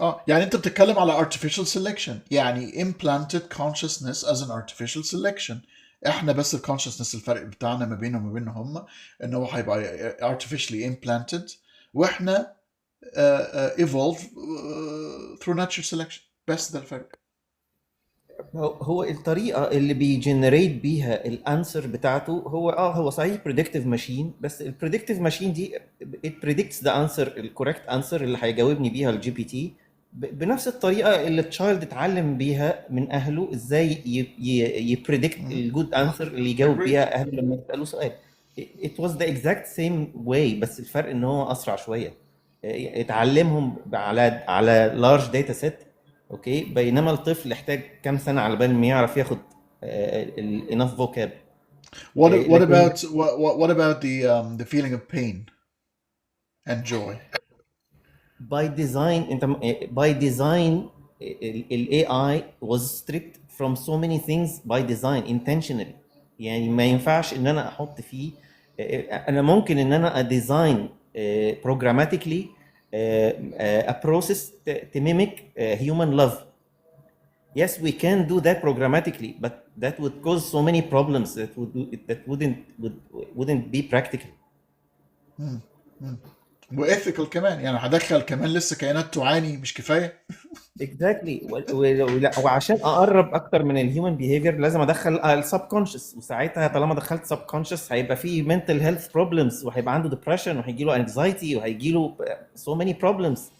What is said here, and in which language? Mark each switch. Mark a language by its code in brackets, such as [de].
[ar] يعني انت بتتكلم على [en] artificial selection، يعني implanted consciousness as an artificial selection. [ar] احنا بس الconsciousness الفرق بتاعنا ما بينهم وما بينهم هم ان هو هيبقى [en] artificially implanted، [ar] واحنا [en] evolve through natural selection. [ar] بس ده الفرق. هو الطريقة اللي بيجنريت بيها الانسر بتاعته هو صحيح predictive ماشين، بس البريدكتيف ماشين دي [en] it predicts the answer [ar] الكوريكت انسر اللي هيجاوبني بيها الجي بي تي بنفس الطريقة اللي التشايلد اتعلم بيها من اهله ازاي يبريدكت الجود انسر اللي يجاوب بيها اهله لما يسألوه سؤال. [en] it was the exact same way، [ar] بس الفرق ان هو اسرع شوية. اتعلمهم على [en] large data set، [ar] اوكي، بينما الطفل يحتاج كام سنة على بال ما يعرف ياخد [en] enough vocab. What [ar] لكن [en] what about the feeling of pain and joy? by design انت by design ال AI was stripped from so many things by design intentionally. [ar] يعني ما ينفعش ان انا احط فيه انا ممكن ان انا [en] design programmatically a process to mimic human love. Yes, we can do that programmatically, but that would cause so many problems that wouldn't be practical. [ar] وethical كمان، يعني هدخل كمان لسه كائنات تعاني مش كفايه. [en] Exactly. [ar] وعشان اقرب اكتر من الهيومن بيهيفير لازم ادخل السبكونشس، وساعتها طالما دخلت سبكونشس هيبقى فيه [en] mental health problems، [ar] وهيبقى عنده depression، وهيجي له anxiety، وهيجي له [en] so many problems.